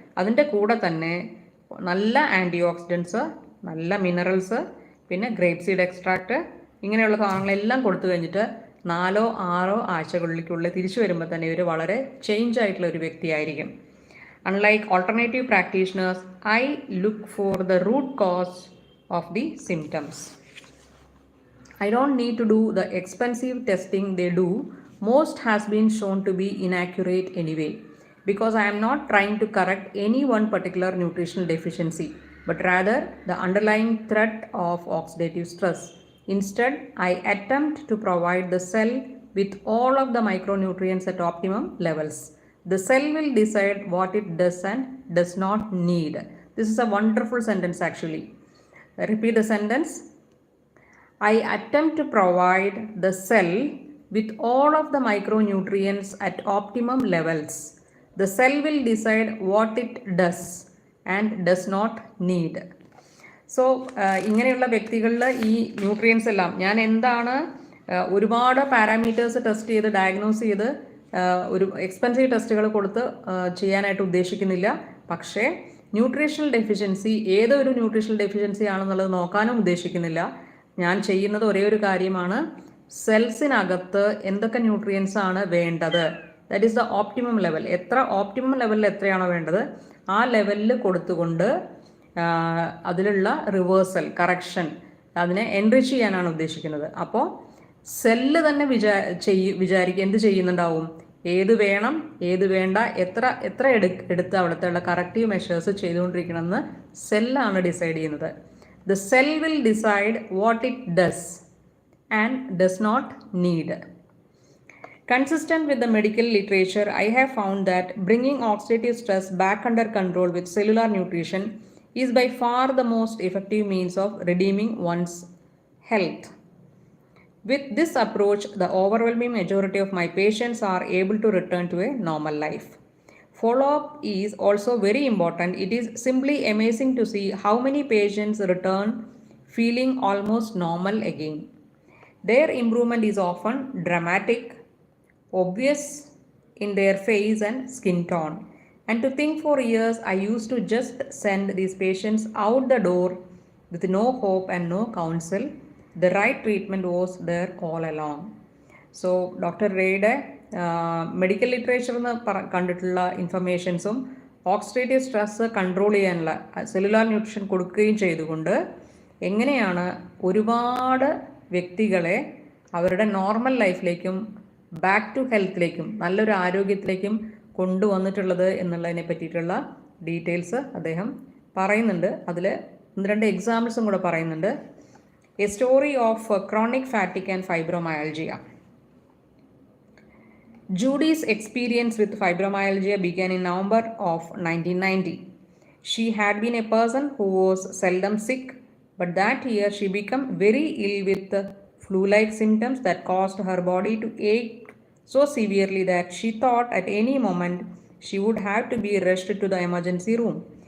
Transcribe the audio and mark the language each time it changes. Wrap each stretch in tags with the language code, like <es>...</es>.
<ml>അതിൻ്റെ കൂടെ തന്നെ നല്ല ആൻറ്റി ഓക്സിഡൻസ്, നല്ല മിനറൽസ്, പിന്നെ ഗ്രേപ്പ് സീഡ് എക്സ്ട്രാക്റ്റ്, ഇങ്ങനെയുള്ള സാധനങ്ങളെല്ലാം കൊടുത്തു കഴിഞ്ഞിട്ട് 4-6 ആഴ്ചകളിലേക്കുള്ളിൽ തിരിച്ചു വരുമ്പോൾ തന്നെ ഇവർ വളരെ ചേഞ്ച് ആയിട്ടുള്ള ഒരു വ്യക്തിയായിരിക്കും.</ml> <en>Unlike alternative practitioners, I look for the root cause of the symptoms. I don't need to do the expensive testing they do. Most has been shown to be inaccurate anyway, because I am not trying to correct any one particular nutritional deficiency, but rather the underlying threat of oxidative stress. Instead, I attempt to provide the cell with all of the micronutrients at optimum levels. The cell will decide what it does and does not need. This is a wonderful sentence actually. Repeat the sentence. I attempt to provide the cell with all of the micronutrients at optimum levels. The cell will decide what it does and does not need.</en> <ml>So ഇങ്ങനെയുള്ള വ്യക്തികളിൽ ഈ nutrients എല്ലാം ഞാൻ എന്താണ് ഒരുപാട് parameters test ചെയ്ത് diagnose ചെയ്ത് ഒരു എക്സ്പെൻസീവ് ടെസ്റ്റുകൾ കൊടുത്ത് ചെയ്യാനായിട്ട് ഉദ്ദേശിക്കുന്നില്ല. പക്ഷേ ന്യൂട്രീഷണൽ ഡെഫിഷ്യൻസി ഏതൊരു ന്യൂട്രീഷണൽ ഡെഫിഷ്യൻസി ആണെന്നുള്ളത് നോക്കാനും ഉദ്ദേശിക്കുന്നില്ല. ഞാൻ ചെയ്യുന്നത് ഒരേ ഒരു കാര്യമാണ്, സെൽസിനകത്ത് എന്തൊക്കെ ന്യൂട്രിയൻസ് ആണ് വേണ്ടത്,</ml> <en>That is the optimum level.</en> <ml>Optimum ലെവലിൽ എത്രയാണോ വേണ്ടത് ആ ലെവലിൽ കൊടുത്തുകൊണ്ട് അതിലുള്ള റിവേഴ്സൽ, കറക്ഷൻ, അതിനെ എൻറിച്ച് ചെയ്യാനാണ് ഉദ്ദേശിക്കുന്നത്. അപ്പോൾ സെല്ല് തന്നെ വിചാരിക്കുക എന്ത് ചെയ്യുന്നുണ്ടാവും, ഏത് വേണം ഏത് വേണ്ട, എത്ര എടുത്ത് അവിടുത്തെ കറക്റ്റീവ് മെഷേഴ്സ് ചെയ്തുകൊണ്ടിരിക്കണമെന്ന് സെല്ലാണ് ഡിസൈഡ് ചെയ്യുന്നത്.</ml> <en>The cell will decide what it does and does not need. Consistent with the medical literature, I have found that bringing oxidative stress back under control with cellular nutrition is by far the most effective means of redeeming one's health. With this approach, the overwhelming majority of my patients are able to return to a normal life. Follow-up is also very important. It is simply amazing to see how many patients return feeling almost normal again. Their improvement is often dramatic, obvious in their face and skin tone. And to think for years I used to just send these patients out the door with no hope and no counsel. The right treatment was there all along. So Dr.</en> <ml>Rayയുടെ medical ലിറ്ററേച്ചറിൽ നിന്ന് കണ്ടിട്ടുള്ള ഇൻഫർമേഷൻസും oxidative stress control ചെയ്യാനുള്ള cellular nutrition കൊടുക്കുകയും ചെയ്തുകൊണ്ട് എങ്ങനെയാണ് ഒരുപാട് വ്യക്തികളെ അവരുടെ normal ലൈഫിലേക്കും back to ഹെൽത്തിലേക്കും നല്ലൊരു ആരോഗ്യത്തിലേക്കും കൊണ്ടുവന്നിട്ടുള്ളത് എന്നുള്ളതിനെ പറ്റിയിട്ടുള്ള ഡീറ്റെയിൽസ് അദ്ദേഹം പറയുന്നുണ്ട്. അതിൽ 1-2 എക്സാമ്പിൾസും കൂടെ പറയുന്നുണ്ട്.</ml> <en>A story of chronic fatigue and fibromyalgia. Judy's experience with fibromyalgia began in November of 1990. She had been a person who was seldom sick, but that year she became very ill with flu-like symptoms that caused her body to ache so severely that she thought at any moment she would have to be rushed to the emergency room.</en>